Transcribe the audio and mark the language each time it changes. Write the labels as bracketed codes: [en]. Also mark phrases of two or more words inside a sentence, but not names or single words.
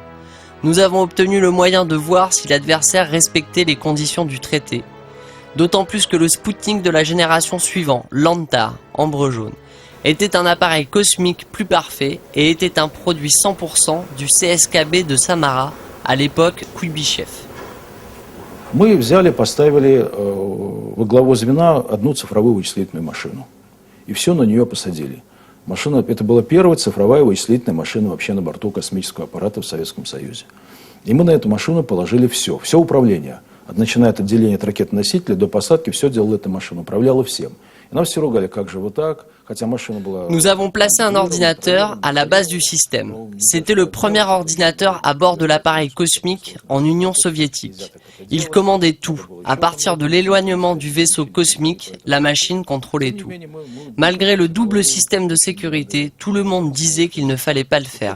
[fr] Nous avons obtenu le moyen de voir si l'adversaire respectait les conditions du traité. D'autant plus que le Spoutnik de la génération suivante, l'Antar, ambre jaune, était un appareil cosmique plus parfait et était un produit 100% du CSKB de Samara, à l'époque Kuybyshev. [ru] Мы взяли, поставили во главу звена одну цифровую вычислительную машину. И все на нее посадили. Машина, это была первая цифровая вычислительная машина вообще на борту космического аппарата в Советском Союзе. И мы на эту машину положили все управление. Начиная от отделения от ракетоносителя до посадки, все делала эта машина, управляла всем. И нам все ругали, как же вот так, хотя машина была... [fr] Nous avons placé un ordinateur à la base du système. C'était le premier ordinateur à bord de l'appareil cosmique en Union soviétique. Il commandait tout. À partir de l'éloignement du vaisseau cosmique, la machine contrôlait tout. Malgré le double système de sécurité, tout le monde disait qu'il ne fallait pas le faire.